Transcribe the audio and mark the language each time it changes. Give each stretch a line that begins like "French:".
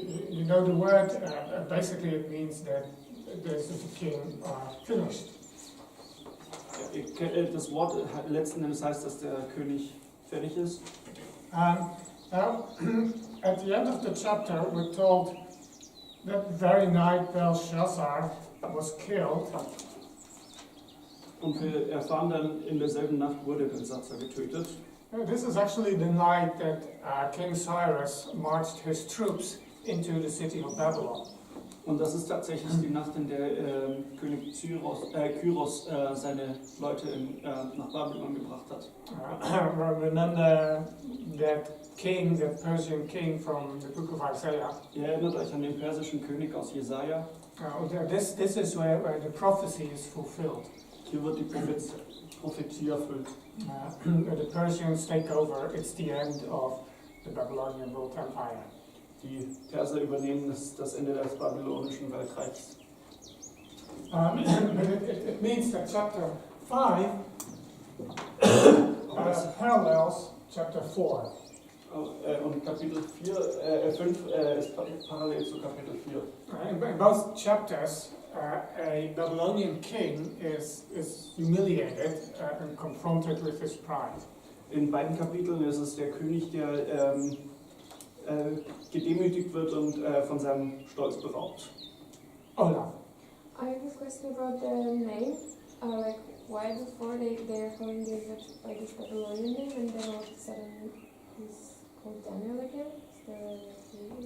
English: You know the word, basically it means that the king finished.
German: Das Wort letzten Endes heißt, dass der König fertig ist.
English: Now, at the end of the chapter, we're told that very night Belshazzar was killed.
German: Und wir erfahren dann, in derselben Nacht wurde Belsatzer getötet.
English: This is actually the night that King Cyrus marched his troops into the city of Babylon.
German: Und das ist tatsächlich die Nacht, in der König Kyros seine Leute nach Babylon gebracht hat.
English: Remember that king, that Persian king from the book of Isaiah.
German: Ihr erinnert euch an den persischen König aus Jesaja.
English: This is where the prophecy is fulfilled.
German: Hier wird die Prophetie erfüllt.
English: The Persians take over. It's the end of the Babylonian world empire.
German: Die Perser übernehmen das Ende des babylonischen Weltreichs.
English: But it means that chapter 5 parallels chapter 4.
German: Und Kapitel 5 ist parallel zu Kapitel 4.
English: In both chapters, a Babylonian king is humiliated and confronted with his pride.
German: In beiden Kapiteln ist es der König, der gedemütigt wird und von seinem Stolz beraubt.
English: Olaf. I have a question about the name. Like, why before they are calling David by this Babylonian name, and then all of a sudden he's called Daniel again?